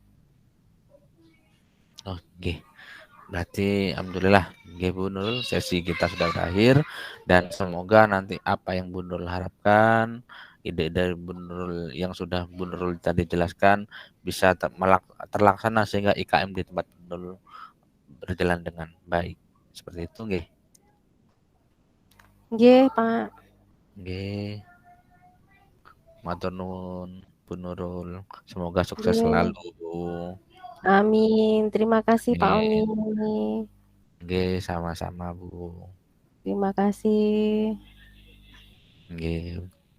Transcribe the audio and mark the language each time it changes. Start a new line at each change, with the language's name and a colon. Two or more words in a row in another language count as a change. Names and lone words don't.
Indonesian: Oke, berarti alhamdulillah nggih Bu Nurul, sesi kita sudah berakhir dan semoga nanti apa yang Bu Nurul harapkan, ide dari Bu Nurul yang sudah Bu Nurul tadi jelaskan bisa terlaksana sehingga IKM di tempat Bu Nurul berjalan dengan baik. Seperti itu nggih? Nggih, Pak.
Javanese: Nggih, matur nuwun
Indonesian: Bu Nurul, semoga sukses Nggih. selalu. Amin. Terima kasih Pak Oni. Amin. Nggih, sama-sama Bu. Terima kasih. Nggih.